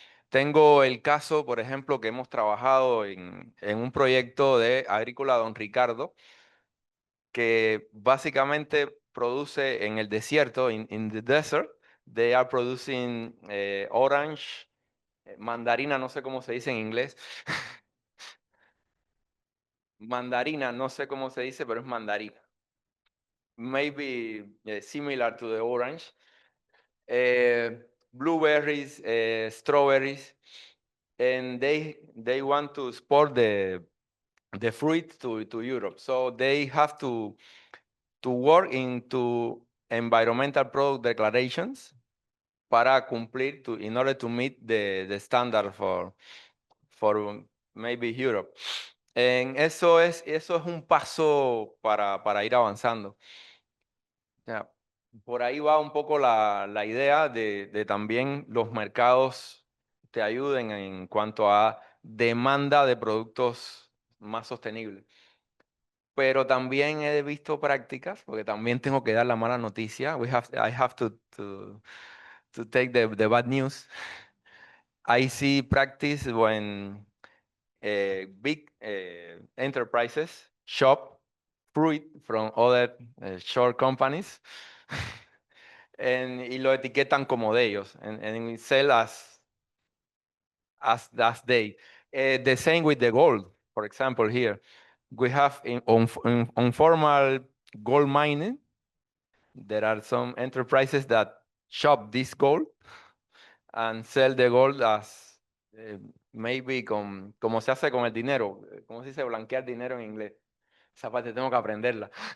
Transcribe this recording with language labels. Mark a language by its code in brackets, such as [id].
[es] Tengo el caso, por ejemplo, que hemos trabajado en un proyecto de Agrícola Don Ricardo, que básicamente produce en el desierto, [en] in the desert, they are producing orange, [es] mandarina, no sé cómo se dice en inglés. Mandarina, no sé cómo se dice, pero es mandarina. [en] Maybe similar to the orange. Blueberries, strawberries, and they want to export the fruit to Europe. So they have to work into environmental product declarations [es] para cumplir [en] in order to meet the standard for maybe Europe. [es] Eso es un paso para ir avanzando. Ya, por ahí va un poco la idea de también los mercados te ayuden en cuanto a demanda de productos más sostenibles. Pero también he visto prácticas, porque también tengo que dar la mala noticia. [en] I have to take the bad news. I see practice when big enterprises shop fruit from other short companies [es] y lo etiquetan como de ellos [en] and sell as they. The same with the gold, for example, here. We have on formal gold mining, there are some enterprises that shop this gold and sell the gold as maybe [es] como se hace con el dinero. ¿Cómo se dice blanquear dinero en inglés? Esa parte tengo que aprenderla.